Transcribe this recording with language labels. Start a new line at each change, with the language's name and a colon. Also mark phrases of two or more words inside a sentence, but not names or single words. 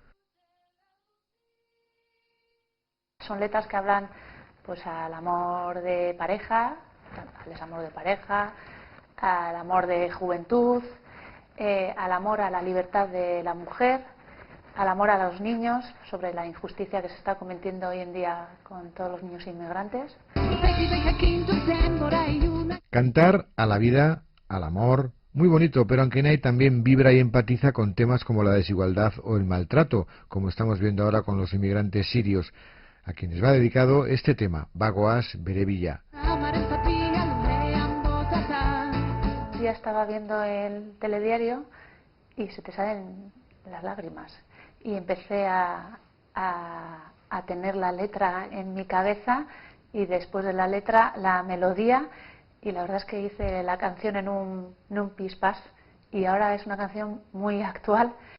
Spanish: Son letras que hablan pues al amor de pareja, al desamor de pareja, al amor de juventud, al amor a la libertad de la mujer, al amor a los niños, sobre la injusticia que se está cometiendo hoy en día con todos los niños inmigrantes. Cantar a la vida, al amor, muy bonito, pero Ankenai también vibra y empatiza con temas como la desigualdad o el maltrato, como estamos viendo ahora con los inmigrantes sirios, a quienes va dedicado este tema,
Basque: Bagoaz bere bila.
Spanish: Ya estaba viendo el telediario y se te salen las lágrimas y empecé a tener la letra en mi cabeza y después de la letra la melodía, y la verdad es que hice la canción en un pispás y ahora es una canción muy actual.